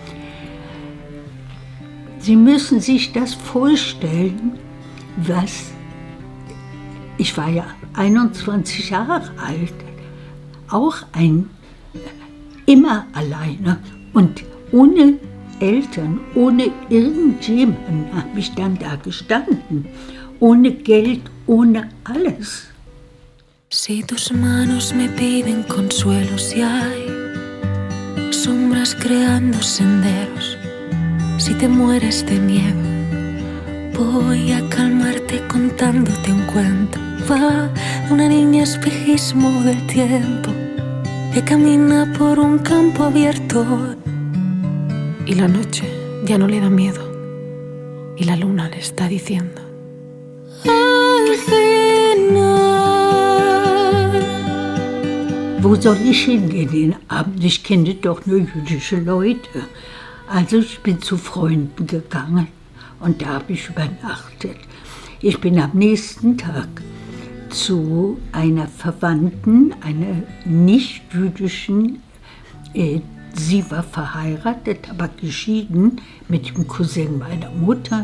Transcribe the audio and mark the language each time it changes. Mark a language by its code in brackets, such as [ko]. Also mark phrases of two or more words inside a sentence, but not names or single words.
[de] Sie müssen sich das vorstellen, ich war ja 21 Jahre alt, auch immer alleine und ohne Eltern, ohne irgendjemanden habe ich dann da gestanden, ohne Geld, ohne alles. [es] Si tus manos me piden consuelo, si hay sombras creando senderos, si te mueres de miedo, voy a calmarte contándote un cuento. Va de una niña espejismo del tiempo que camina por un campo abierto. Y la noche ya no le da miedo, y la luna le está diciendo: al final. [de] Wo soll ich hingehen den Abend? Ich kenne doch nur jüdische Leute. Also ich bin zu Freunden gegangen und da habe ich übernachtet. Ich bin am nächsten Tag zu einer Verwandten, einer nicht-jüdischen, sie war verheiratet, aber geschieden mit dem Cousin meiner Mutter.